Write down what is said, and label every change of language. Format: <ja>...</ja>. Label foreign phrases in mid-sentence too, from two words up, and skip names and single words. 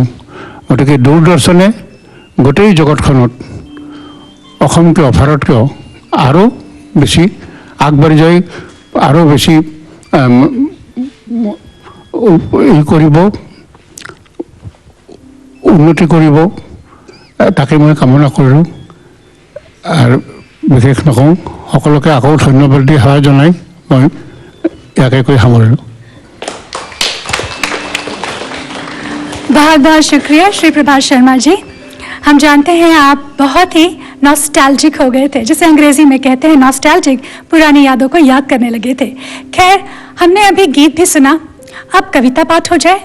<as>গতিকে দূৰদৰ্শনে গোটেই জগতখনত অসম কিয় ভাৰত কিয় আৰু বেছি আগবাঢ়ি যায়, আৰু বেছি কৰিব, উন্নতি কৰিব, তাকে মই কামনা কৰোঁ। আৰু বিশেষ নকওঁ, সকলোকে আকৌ ধন্যবাদ দি সেৱা জনাই মই ইয়াকে কৈ সামৰিলোঁ।</as> <hi>बहुत बहुत शुक्रिया श्री प्रभात शर्मा जी। हम जानते हैं आप बहुत ही नॉस्टैल्जिक हो गए थे, जिसे अंग्रेजी में कहते हैं नॉस्टैल्जिक, पुरानी यादों को याद करने लगे थे। खैर, हमने अभी गीत भी सुना, अब कविता पाठ हो जाए।</hi>